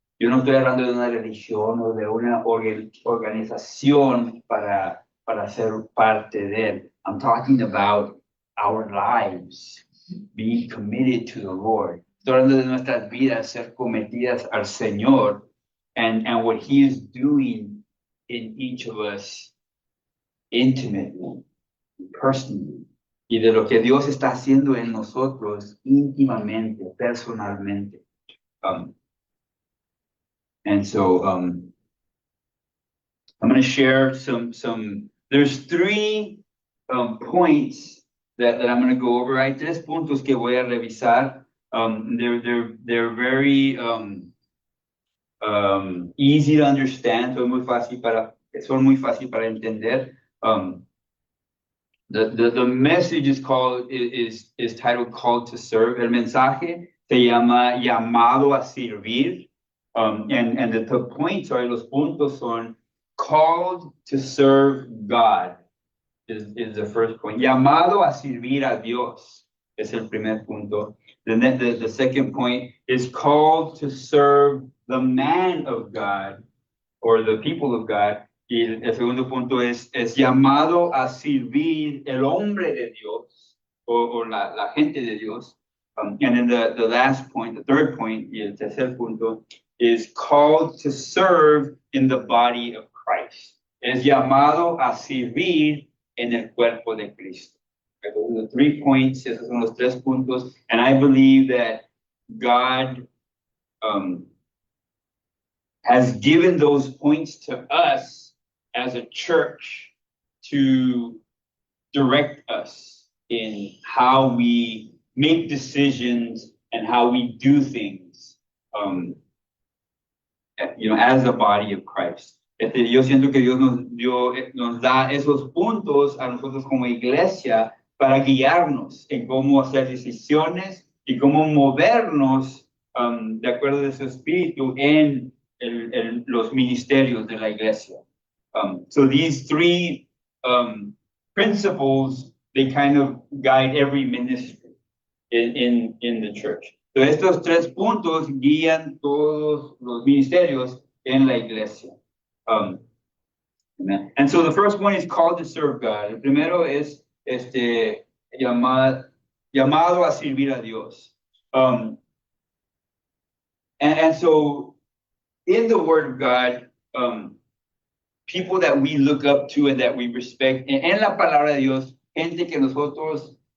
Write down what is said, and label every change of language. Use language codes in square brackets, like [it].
[es] Yo no estoy hablando de una religión o de una organización para ser parte de él. [en] I'm talking about our lives being committed to the Lord. [es] Estoy hablando de nuestras vidas ser cometidas al Señor [en] and what He is doing in each of us intimately, personally. [es] Y de lo que Dios está haciendo en nosotros íntimamente, personalmente. [en] And so I'm going to share some. There's 3 points that I'm going to go over. [es] Hay 3 puntos que voy a revisar. [en] They're very easy to understand. [es] Son muy fácil para entender. [en] The message is titled "Called to Serve." [es] El mensaje se llama "Llamado a servir." [en] And the points, or [es] los puntos son [en] called to serve God is the first point. [es] Llamado a servir a Dios es el primer punto. [en] Then the second point is called to serve the man of God or the people of God. [es] Y el segundo punto es llamado a servir el hombre de Dios o la gente de Dios. [en] And then the last point, the third point, [es] y el tercer punto, [en] is called to serve in the body of Christ. [es] Es llamado a servir en el cuerpo de Cristo. [en] Okay, those are the 3 points, [es] esos son los 3 puntos, [en] and I believe that God has given those points to us as a church to direct us in how we make decisions and how we do things. As the body of Christ. [es] Yo siento que Dios nos da esos puntos a nosotros como iglesia para guiarnos en cómo hacer decisiones y cómo movernos de acuerdo de su espíritu en los ministerios de la iglesia. [en] So these 3 principles, they kind of guide every ministry in the church. [es] So estos 3 puntos guían todos los ministerios en la iglesia. [en] And so the first one is called to serve God. [es] El primero es llamado a servir a Dios. [en] And so in the Word of God, people that we look up to and that we respect, [es] en la palabra de Dios, gente que nosotros